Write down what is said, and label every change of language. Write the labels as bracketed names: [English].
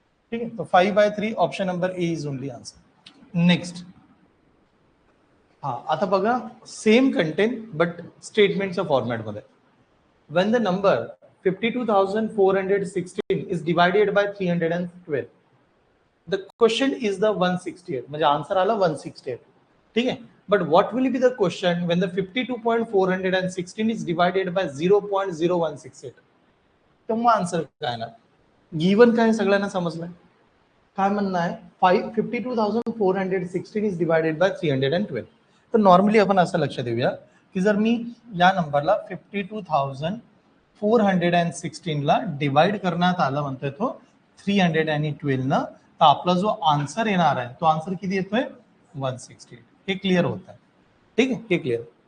[Hindi] ठीक है, तो [English] 5/3 option number A is only answer. Next. [Marathi] हा, आता बघा सेम कंटेंट बट स्टेटमेंटच्या फॉर्मॅट मध्ये. [English] when the number 52,416 is divided by 312, the question is the 168, [Marathi] म्हणजे आन्सर आला 168. ठीक आहे, [English] but what will be the question when the 52.416 is divided by 0.0168? [Marathi] तेव्हा आन्सर काय ना. गिवन काय सगळ्यांना समजलंय? काय म्हणणं आहे 52,416 [English] Is divided by 312. [Marathi] तर नॉर्मली आपण असं लक्ष देऊया की जर मी या नंबरला 52,416 ला डिवाइड करण्यात आलं म्हणतोय तो 312 न, तर आपला जो आन्सर येणार आहे तो आन्सर किती येतोय 168. हे क्लिअर होत आहे? ठीक आहे, हे क्लिअर.